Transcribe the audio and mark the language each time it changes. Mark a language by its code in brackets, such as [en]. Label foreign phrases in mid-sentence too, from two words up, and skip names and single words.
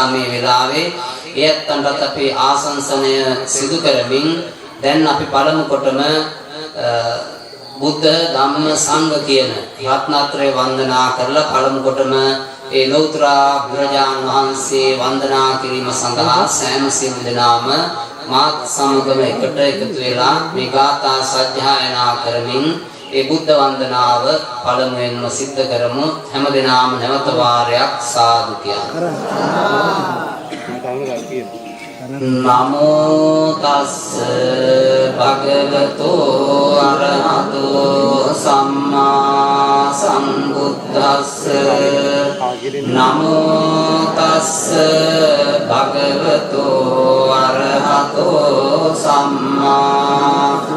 [si] මේ වෙලාවේ එයත්න්ටත් අපි ආශංසනය සිදු කරමින් දැන් අපි පළමු කොටම බුද්ධ ධම්ම සංඝ කියන රත්නත්‍රය වන්දනා කරලා පළමු කොටම ඒ ලෞතර බුදුරජාණන් වහන්සේ වන්දනා කිරීම සඳහා සෑම සියලු දෙනාම මාත් සමගම එකට එකතු වෙලා මේ ගාථා සජ්ජායනා කරමින් ඒ බුද්ධ වන්දනාව පළමුවෙන්ම සිද්ධ කරමු හැම දිනම නැවත වාරයක් සාදු කියනවා [pi] නමෝ තස්ස භගවතෝ අරහතෝ සම්මා සම්බුද්දස්ස නමෝ තස්ස භගවතෝ අරහතෝ සම්මා